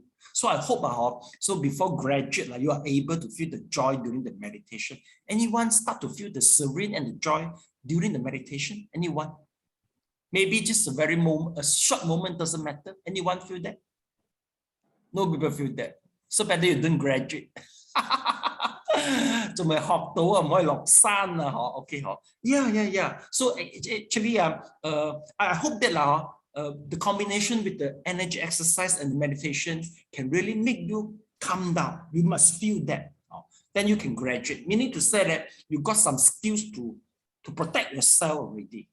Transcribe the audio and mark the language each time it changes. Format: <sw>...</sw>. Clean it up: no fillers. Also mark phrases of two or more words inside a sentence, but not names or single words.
<en>So I hope so before graduate, you are able to feel the joy during the meditation. Anyone start to feel the serene and the joy during the meditation? Anyone? Maybe just a short moment, doesn't matter. Anyone feel that? No people feel that. So better you don't graduate.</en> <yue>仲未學到啊，唔可以落山啊，嗬 ，OK 嗬 ，yeah.</yue> <en>So actually I hope that the combination with the energy exercise and the meditation can really make you calm down. You must feel that. Then you can graduate. Meaning to say that you got some skills to protect yourself already.</en>